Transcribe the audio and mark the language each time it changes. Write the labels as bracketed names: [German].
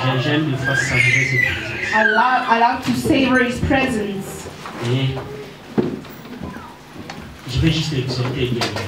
[French] J'aime des fois savourer cette présence. [English] I love to savor His presence. [French] Et je vais juste exhorter bien.